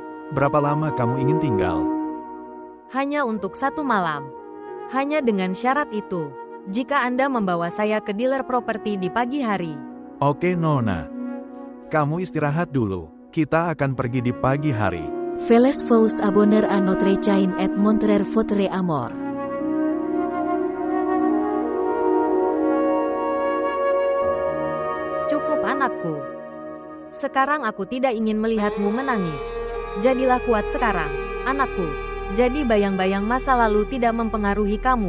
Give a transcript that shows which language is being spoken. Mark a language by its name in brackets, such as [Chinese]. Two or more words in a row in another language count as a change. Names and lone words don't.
[Indonesian] Berapa lama kamu ingin tinggal? Hanya untuk 1 malam. Hanya dengan syarat itu. Jika Anda membawa saya ke dealer properti di pagi hari. Oke, Nona. Kamu istirahat dulu. Kita akan pergi di pagi hari. [French] Veles vous abonner à notre chaîne et montrer votre amour. [Indonesian] Cukup anakku. Sekarang aku tidak ingin melihatmu menangis. Jadilah kuat sekarang, anakku. Jadi bayang-bayang masa lalu tidak mempengaruhi kamu.